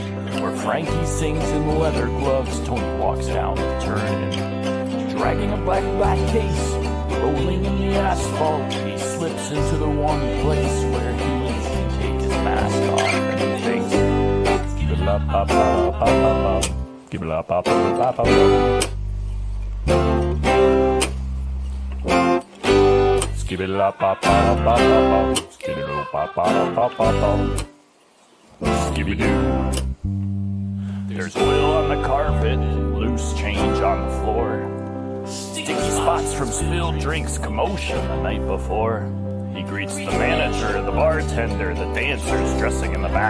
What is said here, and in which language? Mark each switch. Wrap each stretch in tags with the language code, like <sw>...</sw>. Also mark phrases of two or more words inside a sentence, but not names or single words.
<en>Where Frankie sings in leather gloves, Tony walks down the turn. Dragging a black case, rolling in the asphalt, he slips into the one place where he can take his mask off and thinks, skibidi-la-pa-pa-pa-pa-pa, skibidi-la-pa-pa-pa-pa-pa, skibidi-la-pa-pa-pa-pa-pa, skibidi-la-pa-pa-pa-pa-pa, skibidi-doo. There's oil on the carpet, loose change on the floor. Sticky spots from spilled drinks, commotion the night before. He greets the manager, the bartender, the dancers dressing in the back.</en>